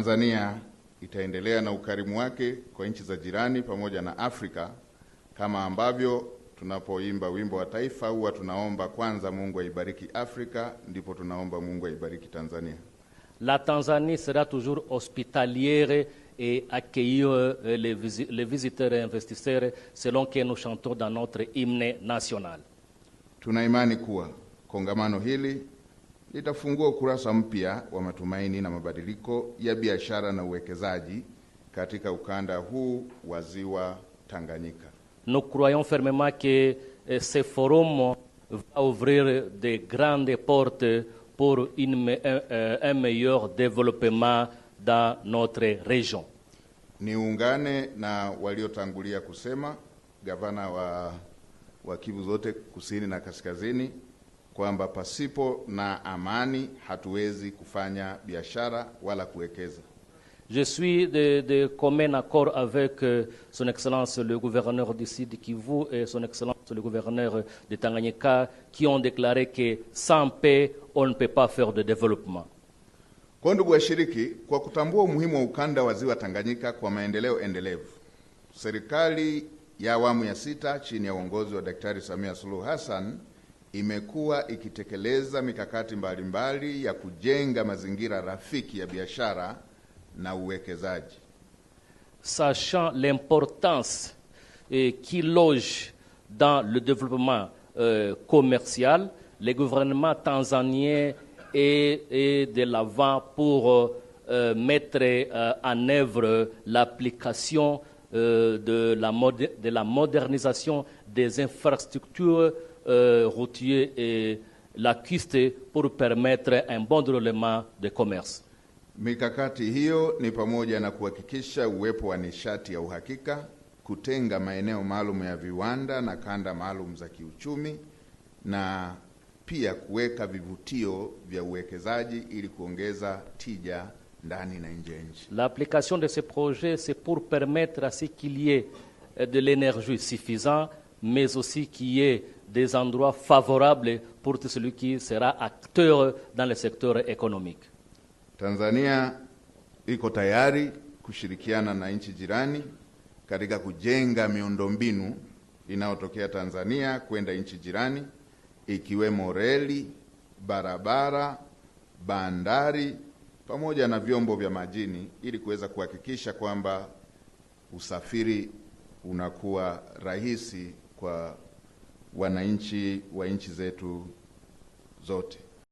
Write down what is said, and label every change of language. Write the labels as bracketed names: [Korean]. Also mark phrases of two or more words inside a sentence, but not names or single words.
[Swahili] Tanzania itaendelea na ukarimu wake kwa nchi za jirani pamoja na Afrika, kama ambavyo tunapoimba wimbo wa taifa huwa tunaomba kwanza Mungu aibariki Afrika, ndipo tunaomba Mungu aibariki Tanzania. [French] La Tanzanie sera toujours hospitalière et accueillir les visiteurs et investisseurs selon que nous chantons dans notre hymne national. [Swahili] Tuna imani kuwa kongamano hili litafungua ukurasa mpya wa matumaini na mabadiliko ya biashara na uwekezaji katika ukanda huu wa Ziwa Tanganyika. [French] Nous croyons fermement que ce forum va ouvrir de grandes portes pour un meilleur développement dans notre région. [Swahili] Niungane na waliotangulia kusema, gavana wa Kivu zote kusini na kaskazini, kwamba pasipo na amani hatuwezi kufanya biashara wala kuwekeza. [French] Je suis de commun accord avec son Excellence le gouverneur du Sud Kivu et son Excellence le gouverneur de Tanganyika qui ont déclaré que sans paix, on ne peut pas faire de développement. [Swahili] Kwa ndugu washiriki, kwa kutambua umuhimu wa ukanda wa Ziwa Tanganyika kwa maendeleo endelevu, serikali ya awamu ya 6 chini ya uongozi wa Daktari Samia Suluhu Hassan imekuwa ikitekeleza mikakati mbalimbali ya kujenga mazingira rafiki ya biashara na uwekezaji. [French] Sachant l'importance qui loge dans le développement commercial, le gouvernement tanzanien est de l'avant pour mettre en œuvre l'application de la modernisation des infrastructures routières et lacustres pour permettre un bon déroulement de commerce. [Swahili] Mikakati hiyo ni pamoja na kuhakikisha uwepo wa nishati ya uhakika, kutenga maeneo maalum ya viwanda na kanda maalum za kiuchumi, na pia kuweka vivutio vya uwekezaji ili kuongeza tija ndani na nje ya nchi. [French] L'application de ces projets, c'est pour permettre à ce qu'il y ait de l'énergie suffisante, mais aussi qu'il y ait des endroits favorables pour tout celui qui sera acteur dans le secteur économique. [Swahili] Tanzania iko tayari kushirikiana na nchi jirani katika kujenga miundombinu inayotokea Tanzania kwenda nchi jirani, ikiwemo reli, barabara, bandari pamoja na vyombo vya majini, ili kuweza kuhakikisha kwamba usafiri unakuwa rahisi kwa wananchi wa nchi zetu zote.